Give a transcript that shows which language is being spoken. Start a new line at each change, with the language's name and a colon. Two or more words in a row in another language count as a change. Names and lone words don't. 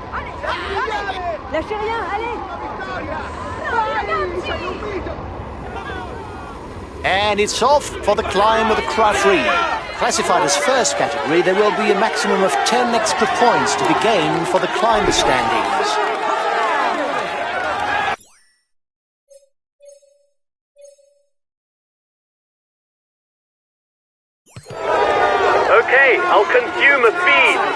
French: Lâchez rien, allez.
Italian: Vittoria! Vai! Sei un mito!
English: And it's off for the climb with the cry free. Classified as first category, there will be a maximum of 10 extra points to be gained for the climber standings. Okay, I'll consume a feed.